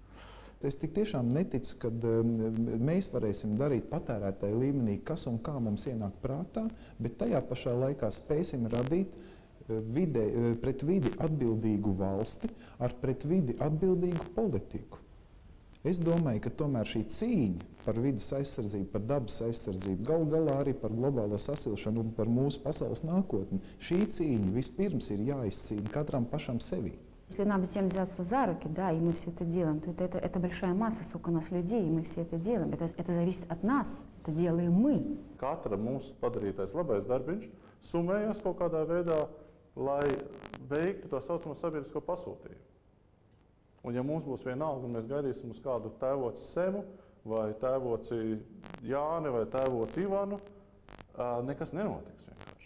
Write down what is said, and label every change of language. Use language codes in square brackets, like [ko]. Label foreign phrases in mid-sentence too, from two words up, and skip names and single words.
[lv] Es tik tiešām neticu, ka mēs varēsim darīt patērētāju līmenī, kas un kā mums ienāk prātā, bet tajā pašā laikā spēsim radīt pret vidi atbildīgu valsti ar pret vidi atbildīgu politiku. Es domāju, ka tomēr šī cīņa par vidas aizsardzību, par dabas aizsardzību, galu galā arī par globālo sasilšanu un par mūsu pasaules nākotni, šī cīņa vispirms ir jāizcīna katram pašam sevi. [ru] Если нам всем взяться за руки, да, и мы все это делаем, то это большая масса, сколько у нас людей, и мы все это делаем. Это зависит от нас, это делаем мы. [lv] Katra mūsu padarītais labais darbiņš summējas kaut kādā veidā, lai veiktu tā saucamo sabiedrisko pasūtījumu. Un ja mums būs vienalga, un mēs gaidīsim uz kādu tēvoci Semu, vai tēvoci Jāni, vai tēvoci Ivanu, nekas nenotiks vienkārši.